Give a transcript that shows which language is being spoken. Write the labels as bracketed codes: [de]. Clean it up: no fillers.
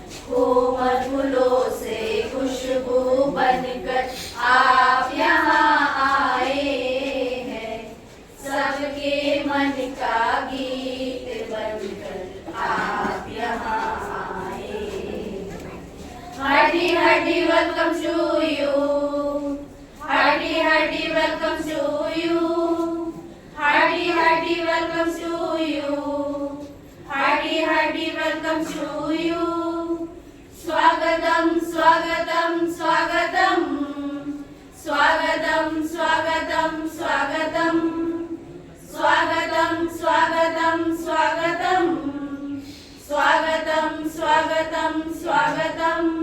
[hi] कोमल फूलों से खुशबू बनकर आप यहाँ आए हैं, सबके मन का गीत बनकर आप यहाँ आए हैं। [en] Hearty hearty welcome to you, hearty hearty welcome to you, hearty hearty welcome to you, hearty hearty welcome to you. [hi] स्वागतम स्वागतम स्वागतम स्वागतम स्वागतम स्वागतम स्वागतम स्वागतम स्वागतम स्वागतम स्वागतम स्वागतम।